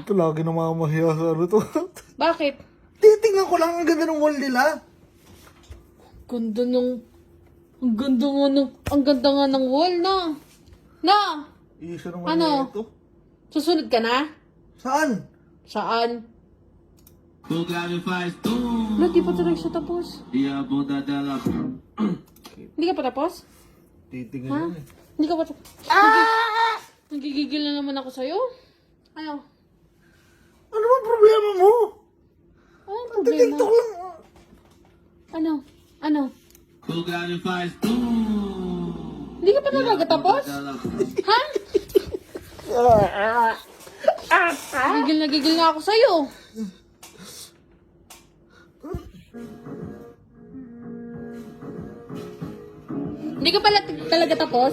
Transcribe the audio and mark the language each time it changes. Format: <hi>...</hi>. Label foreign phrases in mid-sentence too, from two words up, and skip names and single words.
<tl>Ito lagi namamahiya sa ano to. Bakit? Titingnan ko lang ang ganda ng wall nila. Ganda ng... Ang ganda nga ng... Ang ganda nga ng wall, na. Na! Isa naman Ano? na ito. Susunod ka na? Saan? Saan?</tl> <pt>O grave faz</pt> <tl>Wala, di pa talaga siya tapos.</tl> <pt>E a bunda dela.</pt> <tl>Hindi ka pa tapos? Titingnan Ha? yun eh. Hindi ka pa tapos? Nagigigil na naman ako sa'yo. Ano? Ano ba problema mo? Ano ang problema? TikTok lang. Ano? Ano?</tl> <pt>O grave faz</pt> <tl>Hindi ka pa talaga tapos? Ha? Nagigil na ako sa'yo. Hindi ka pala talaga tapos?</tl>